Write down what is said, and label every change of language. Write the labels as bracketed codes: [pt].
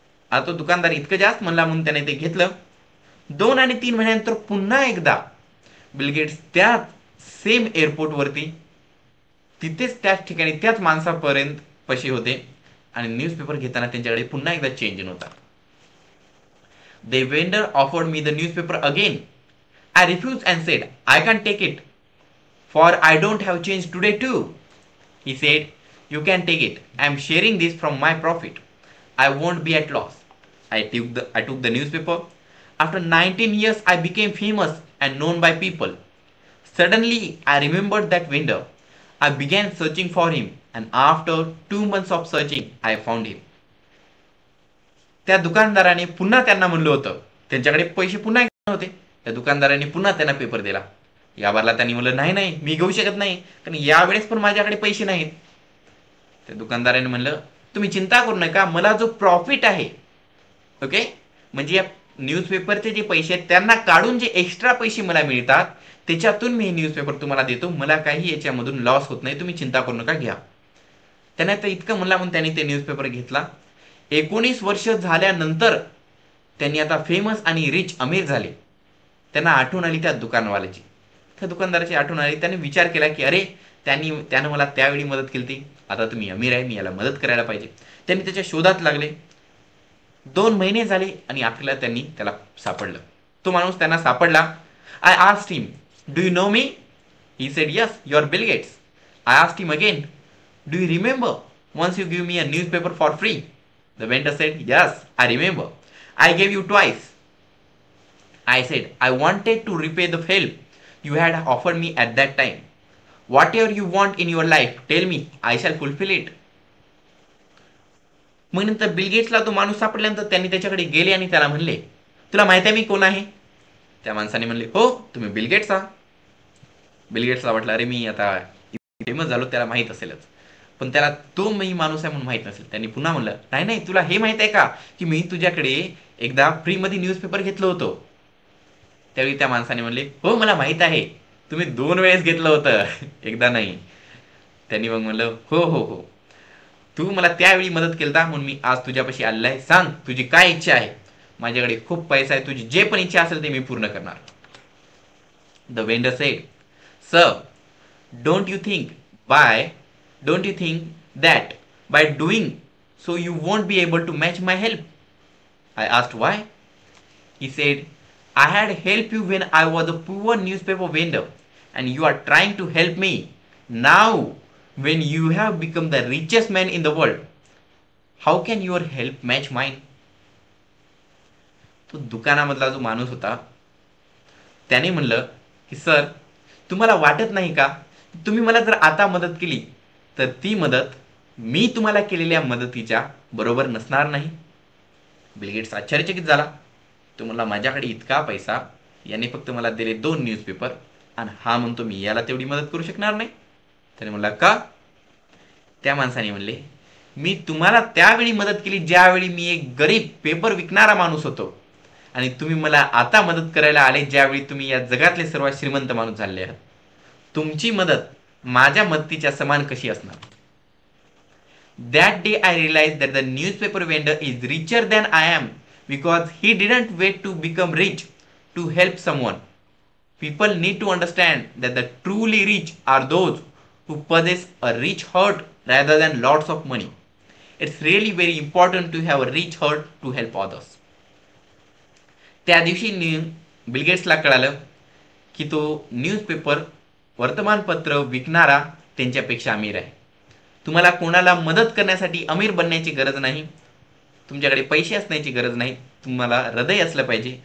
[mr] आता तो दुकानदार इतकं जास्त म्हणला म्हणून त्याने ते घेतलं. 2 आणि 3 महिन्यानंतर पुन्हा एकदा बिल गेट्स त्या सेम एअरपोर्टवरती तिथेच त्याच ठिकाणी त्याच माणसापर्यंत पैसे होते आणि न्यूजपेपर घेताना त्यांच्याकडे पुन्हा एकदा चेंज नव्हता. [en] The vendor offered me the newspaper again. I refused and said, I can't take it, for I don't have change today too. He said, you can take it. I am sharing this from my profit. I won't be at loss. I took the newspaper. After 19 years, I became famous and known by people. Suddenly, I remembered that vendor. I began searching for him, and after 2 months of searching, I found him. [mr] त्या दुकानदाराने पुन्हा त्यांना म्हणलं होतं, त्यांच्याकडे पैसे पुन्हा नव्हते. त्या दुकानदाराने पुन्हा त्यांना पेपर दिला. या बारला त्यांनी म्हणलं, नाही, मी घेऊ शकत नाही, कारण यावेळेस पण माझ्याकडे पैसे नाहीत. त्या दुकानदाराने म्हणलं, तुम्ही चिंता करू नका, मला जो प्रॉफिट आहे, ओके, म्हणजे या न्यूजपेपरचे जे पैसे आहेत त्यांना काढून जे एक्स्ट्रा पैसे मला मिळतात त्याच्यातून मी हे न्यूजपेपर तुम्हाला देतो, मला काही याच्यामधून लॉस होत नाही, तुम्ही चिंता करू नका, घ्या. त्याने तर इतकं म्हणला म्हणून त्यांनी ते न्यूजपेपर घेतला. 19 वर्ष झाल्यानंतर त्यांनी आता फेमस आणि रिच अमीर झाले. त्यांना आठवण आली त्या दुकानवाल्याची, त्या दुकानदाराची आठवण आली. त्याने विचार केला की अरे त्यानं मला त्यावेळी मदत केली होती, आता तुम्ही अमीर आहे, मी याला मदत करायला पाहिजे. त्यांनी त्याच्या शोधात लागले. 2 महिने झाले आणि अखेरला त्यांनी त्याला सापडलं. तो माणूस त्यांना सापडला. [en] I asked him, do you know me? He said, yes, you're Bill Gates. I asked him again, do you remember once you gave me a newspaper for free? The vendor said, yes, I remember. I gave you twice. I said, I wanted to repay the help you had offered me at that time. Whatever you want in your life, tell me, I shall fulfill it. [mr] मग नंतर bill गेट्सला तो माणूस सापडल्यानंतर त्यांनी त्याच्याकडे गेले आणि त्याला म्हणले, तुला माहित आहे मी कोण आहे? त्या माणसाने म्हणले, हो, तुम्ही बिल गेट्स आहात. बिल गेट्सला वाटलं अरे मी आता फेमस झालो, त्याला माहित असेलच, पण त्याला तो मी माणूस आहे म्हणून माहित नसेल. त्यांनी पुन्हा म्हणलं, नाही, तुला हे माहित आहे का की मी तुझ्याकडे एकदा फ्रीमध्ये न्यूजपेपर घेतलं होतं? त्यावेळी त्या माणसाने म्हणले, हो, मला माहित आहे, तुम्ही 2 वेळेस घेतलं होतं, एकदा नाही. त्यांनी मग म्हणलं, हो, तू मला त्यावेळी मदत केलता म्हणून मी आज तुझ्यापाशी आलेला आहे. सांग तुझी काय इच्छा आहे. माझ्याकडे खूप पैसा आहे, तुझी जे पण इच्छा असेल ते मी पूर्ण करणार. [en] The vendor said, sir, don't you think don't you think that by doing so you won't be able to match my help? I asked why. He said, I had helped you when I was a poor newspaper vendor and you are trying to help me now when you have become the richest man in the world. How can your help match mine? [mr] तो दुकानामधला जो माणूस होता त्याने म्हणलं की sir, तुम्हाला वाटत नाही का तुम्ही मला जर आता मदत केली तर ती मदत मी तुम्हाला केलेल्या मदतीच्या बरोबर नसणार नाही. बिल गेट्स आश्चर्यचकित झाला. तो म्हणला माझ्याकडे इतका पैसा, याने फक्त मला दिले 2 न्यूजपेपर आणि हा म्हणतो मी याला तेवढी मदत करू शकणार नाही. त्याने म्हणला का? त्या माणसाने म्हणले मी तुम्हाला त्यावेळी मदत केली ज्यावेळी मी एक गरीब पेपर विकणारा माणूस होतो आणि तुम्ही मला आता मदत करायला आले ज्यावेळी तुम्ही या जगातले सर्वात श्रीमंत माणूस झाले आहात. तुमची मदत माझ्या मदतीच्या समान कशी असणार? [en] That day I realized that the newspaper vendor is richer than I am because he didn't wait to become rich to help someone. People need to understand that the truly rich are those who possess a rich heart rather than lots of money. It's really very important to have a rich heart to help others. [mr] त्या दिवशी bill गेट्सला कळालं की तो newspaper वर्तमानपत्र विकणारा त्यांच्यापेक्षा अमीर आहे. तुम्हाला कोणाला मदत करण्यासाठी अमीर बनण्याची गरज नाही, तुमच्याकडे पैसे असण्याची गरज नाही, तुम्हाला हृदय असलं पाहिजे.